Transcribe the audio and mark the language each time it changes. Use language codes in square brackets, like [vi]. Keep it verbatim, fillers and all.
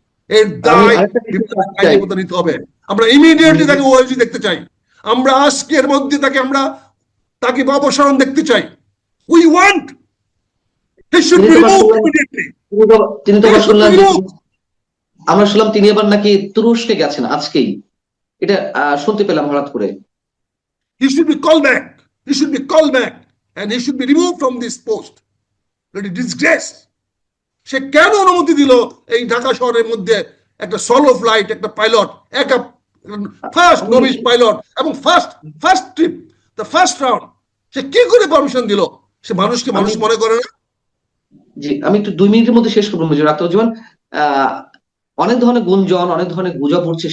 [bn] এর দায় নিতে হবে। আমরা ইমিডিয়েটলি তাকে ওএলজি দেখতে চাই, আমরা আজকের মধ্যে তাকে আমরা তাকে অপসারণ দেখতে চাই। [en] We want he should be removed immediately. [bn] তিনি তো শুনলাম আমরা শুনলাম তিনি আবার নাকি তুরস্কে গেছেন আজকেই, এটা শুনতে পেলাম হঠাৎ করে। [en] He should be called back. He should be called back and he should be removed from this post. That is disgrace. [bn] সে কেন অনুমতি দিল এই ঢাকা শহরের মধ্যে একটা সলো ফ্লাইট, একটা পাইলট, এক ফার্স্ট নবিশ পাইলট এবং first first trip, [en] the first round, [bn] সে কি করে পারমিশন দিল? সে মানুষকে মানুষ মনে করে না। জি, আমি একটু দুই মিনিটের মধ্যে শেষ করবো মজুর আত্মজীবন। আহ অনেক ধরনের গুঞ্জন, অনেক ধরনের গুজব উঠছে।